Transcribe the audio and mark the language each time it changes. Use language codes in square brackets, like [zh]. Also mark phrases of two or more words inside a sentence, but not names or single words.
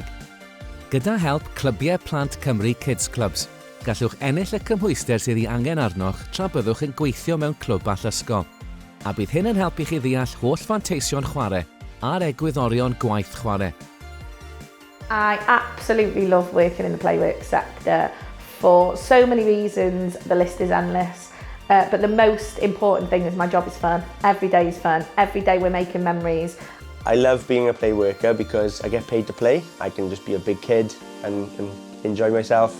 [cy] Gyda help Clwb Plant Cymru Kids Clubs, gallwch ennill y cymhwyster sydd ei angen arnoch tra byddwch yn gweithio mewn Clwb Allysgol. A bydd hyn yn helpu chi ddeall holl fanteision chwarae a'r Egwyddorion Gwaith Chwarae. [en] I absolutely love working in the playwork sector for so many reasons. The list is endless. But the most important thing is my job is fun. Every day is fun. Every day we're making memories. I love being a play worker because I get paid to play. I can just be a big kid and enjoy myself.